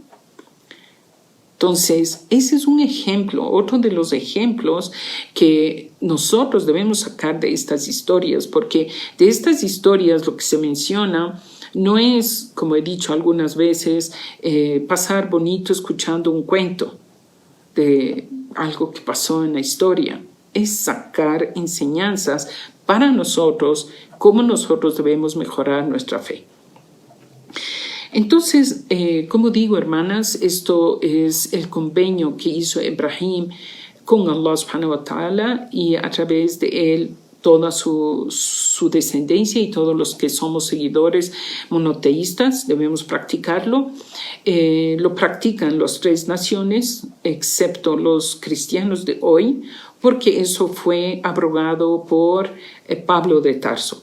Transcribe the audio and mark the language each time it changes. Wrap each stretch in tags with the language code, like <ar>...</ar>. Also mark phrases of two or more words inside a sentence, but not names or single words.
<es>Entonces, ese es un ejemplo, otro de los ejemplos que nosotros debemos sacar de estas historias, porque de estas historias lo que se menciona no es, como he dicho algunas veces, pasar bonito escuchando un cuento de algo que pasó en la historia. Es sacar enseñanzas para nosotros, cómo nosotros debemos mejorar nuestra fe. Entonces, como digo, hermanas, esto es el convenio que hizo Ibrahim con Allah</es> <ar>سبحانه وتعالى</ar> <es>y a través de él toda su descendencia y todos los que somos seguidores monoteístas debemos practicarlo. Lo practican las 3 naciones, excepto los cristianos de hoy, porque eso fue abrogado por Pablo de Tarso.</es>